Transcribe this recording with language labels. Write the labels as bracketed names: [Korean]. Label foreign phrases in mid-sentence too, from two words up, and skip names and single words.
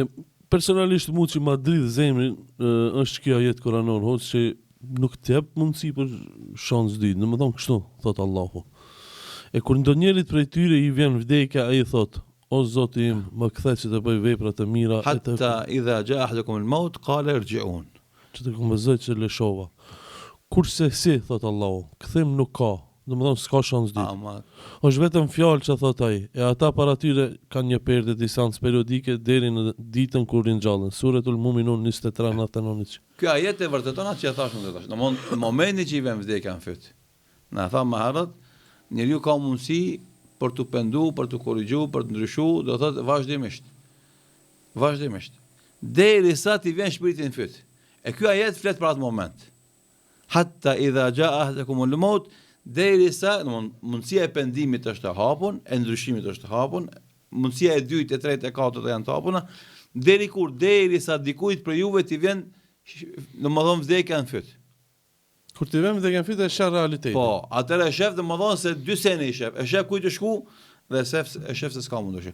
[Albanian] Personalisht mu që ma dridh zemrin është kjo ajet koranor, që nuk të jep mundësi për shansë dytë, në më thonë kështu, thotë Allahu. E kur ndonjërit prej tyre i vjen vdekja, ai thot: O Zoti im, më kthe që të bëj vepra të mira e të [Arabic] حتى إذا جاء أحدكم الموت قال ارجعون. [Albanian] që të kombëzoj që lëshova. Kurse si, thot Allahu, kthim nuk ka, domethënë s'ka shans ditë. Ama Është vetëm fjalë që thot ai, e ata para tyre kanë një perde distancë periodike deri në ditën kur ringjallen. Suratul Muminun 23:99. ky ajet e vërteton atë që thash unë tash. Në momentin që i vjen vdekja në fyt. Na tha më herët, njeriu ka mundësi për të pendu, për të korrigjuar, për të ndryshuar, do thotë vazhdimisht. Vazhdimisht. Derisa ti vjen shpiriti në fyt. E ky ajet flet për atë moment. [Arabic] حتى إذا جاء أحدكم الموت, [Albanian] derisa, mundësia e pendimit është e hapun, e ndryshimit është e hapun, mundësia e dytë, e tretë, e katërt janë të hapuna, derisa dikujt për juve ti vjen, domethënë vdekja në fyt. Kur ti vjen vdekja në fyt e sheh realitetin. Po, atëherë e shef domethënë se dy sene i shef. E shef kujt të shku dhe e shef se s'ka mundur.